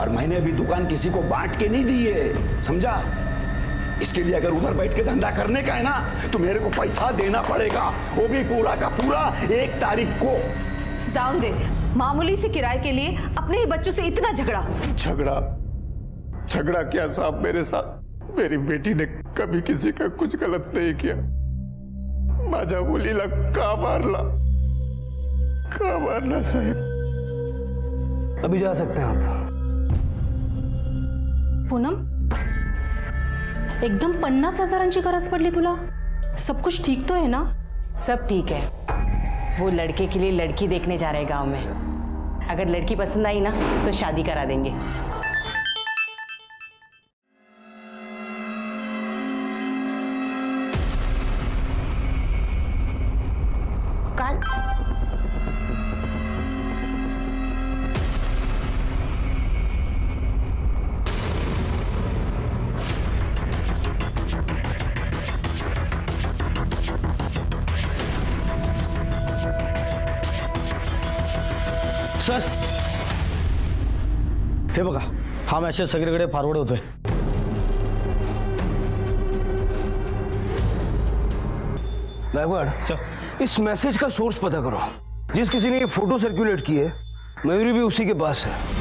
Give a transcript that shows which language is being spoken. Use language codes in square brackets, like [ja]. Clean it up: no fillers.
[hi] और मैंने अभी दुकान किसी को बांट के नहीं दी है, समझा? इसके लिए अगर उधर बैठ के धंधा करने का है ना, तो मेरे को पैसा देना पड़ेगा, वो भी पूरा का पूरा 1 तारीख को। [mr] जाऊं दे, [hi] मामूली से किराए के लिए अपने ही बच्चों से इतना झगड़ा। झगड़ा क्या साहब मेरे साथ? मेरी बेटी ने कभी किसी का कुछ गलत नहीं किया। [mr] माझा बोलीला का मारला साहब। [hi] अभी जा सकते हैं आप। [mr] पूनम, एकदम 50,000ची गरज पडली तुला? [hi] सब कुछ ठीक तो है ना? सब ठीक है। वो लड़के के लिए लड़की देखने जा रहे गांव में। अगर लड़की पसंद आई ना तो शादी करा देंगे। [mr] काल सर, हे बघा, हा मेसेज सगळीकडे फॉरवर्ड होतोय। [hi] गायकवाड़, इस मैसेज का सोर्स पता करो। जिस किसी ने ये फोटो सर्कुलेट की है, मयूरी भी उसी के पास है।